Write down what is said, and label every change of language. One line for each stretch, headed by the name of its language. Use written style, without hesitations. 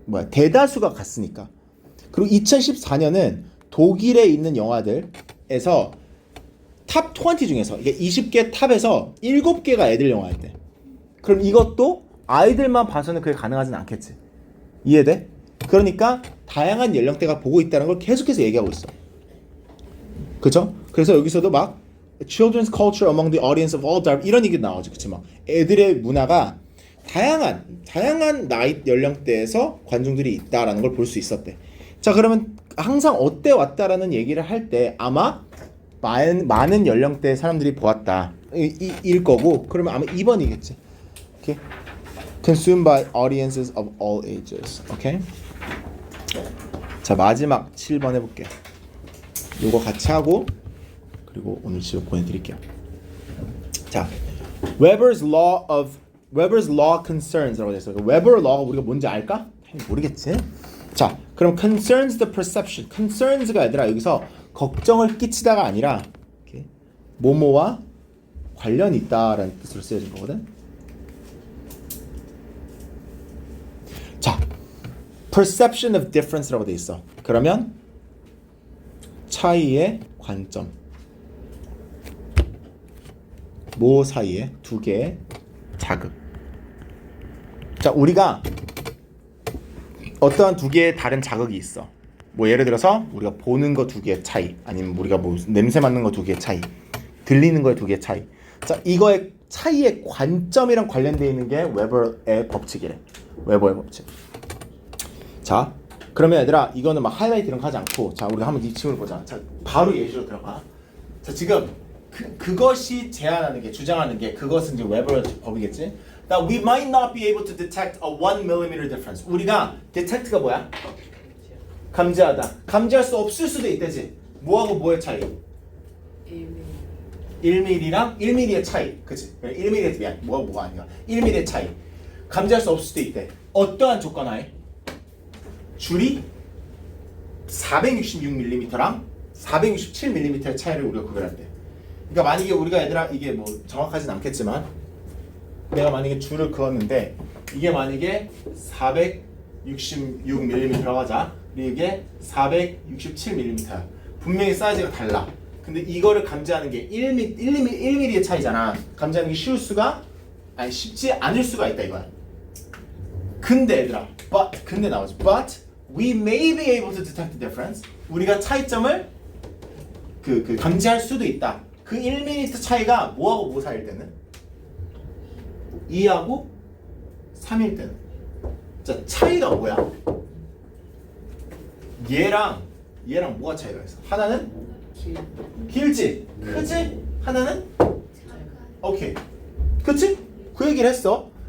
Korean: 대다수가 갔으니까. 그리고 2014년은 독일에 있는 영화들에서 탑 20 중에서 이게 20개 탑에서 7개가 애들 영화였대. 그럼 이것도 아이들만 봐서는 그게 가능하진 않겠지. 이해돼? 그러니까 다양한 연령대가 보고 있다는 걸 계속해서 얘기하고 있어. 그쵸? 그래서 여기서도 막
English: children's culture among the audience of all types
Korean: 이런 얘기 나오지. 그치? 막 애들의 문화가 다양한 나이 연령대에서 관중들이 있다라는 걸 볼 수 있었대. 자, 그러면 항상 어때 왔다라는 얘기를 할 때 아마 많은 연령대의 사람들이 보았다 일 거고, 그러면 아마 2번이겠지. 오케이?
English: Consumed by audiences of all ages.
Korean: 오케이? 자, 마지막 7번 해볼게. 요거 같이 하고 그리고 오늘 지금 보내드릴게요. 자, Weber's Law Concerns라고 돼있어. Weber Law가 우리가 뭔지 알까? 모르겠지? 자, 그럼
English: concerns the perception.
Korean: concerns가 얘들아 여기서 걱정을 끼치다가 아니라 이렇게 뭐뭐와 관련이 있다라는 뜻으로 쓰여진 거거든. 자,
English: perception of difference
Korean: 라고 돼 있어. 그러면 차이의 관점. 뭐 사이에 두 개의 자극. 자, 우리가 어떠한 두 개의 다른 자극이 있어. 뭐 예를 들어서 우리가 보는 거 두 개의 차이, 아니면 우리가 뭐 냄새 맡는 거 두 개의 차이, 들리는 거의 두 개의 차이. 자, 이거의 차이의 관점이랑 관련되어 있는 게 웨버의 법칙이래. 웨버의 법칙. 자, 그러면 얘들아 이거는 막 하이라이트 이런 거 하지 않고, 자, 우리가 한번 이 친구를 보자. 자, 바로 예시로 들어가. 자, 지금 그것이 제안하는 게, 주장하는 게, 그것은 이제 웨버의 법이겠지.
English: Now we might not be able to detect a 1mm difference.
Korean: 우리가 detect가 뭐야? 감지하다. 감지할 수 없을 수도 있대지. 뭐하고 뭐의 차이? 1mm랑 1mm의 차이. 그치? 1mm의 미안. 뭐가 아니야. 1mm의 차이. 감지할 수 없을 수도 있대. 어떠한 조건 하에? 줄이 466mm랑 467mm의 차이를 우리가 구별할 때. 그러니까 만약에 우리가 얘들아 이게 뭐 정확하진 않겠지만 내가 만약에 줄을 그었는데 이게 만약에 466mm라고 하자. 그리고 이게 467mm야. 분명히 사이즈가 달라. 근데 이거를 감지하는 게 1mm의 차이잖아. 감지하는 게 쉽지 않을 수가 있다 이거야. 근데 얘들아, 근데 나오지.
English: But we may be able to detect the difference.
Korean: 우리가 차이점을 감지할 수도 있다. 그 1mm 차이가 뭐하고 뭐 사이일 때는? 2하고 3일 때는. 자, 차이가 뭐야? 얘랑 뭐가 차이가 있어? 하나는 길지? 크지? 하나는? 오케이. 그치? 그 얘기를 했어.